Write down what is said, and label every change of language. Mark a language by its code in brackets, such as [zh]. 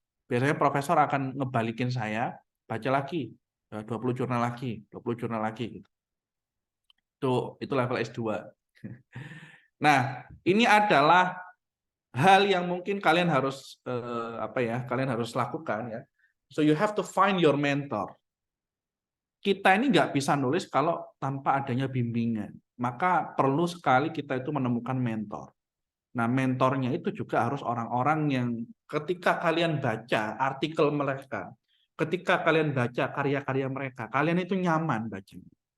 [id] Biasanya profesor akan ngebalikin saya, baca lagi, 20 jurnal lagi, 20 jurnal lagi. Itu level S2. Nah, ini adalah hal yang mungkin kalian harus kalian harus lakukan ya. [en] So you have to find your mentor. [id] Kita ini nggak bisa nulis kalau tanpa adanya bimbingan. Maka perlu sekali kita itu menemukan mentor. Nah, mentornya itu juga harus orang-orang yang ketika kalian baca artikel mereka, ketika kalian baca karya-karya mereka, kalian itu nyaman bacanya.